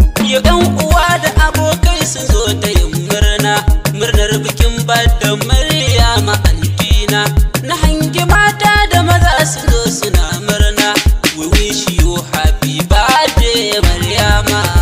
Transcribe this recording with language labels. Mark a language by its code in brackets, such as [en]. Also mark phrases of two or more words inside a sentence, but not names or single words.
[ha] Yau ɗan uwa da abokai sun zo ta yin murna. Murnar bikin badda Maryama antina. Na hangi mata da maza sun zo suna murna. [en] We wish you happy birthday, Maryama.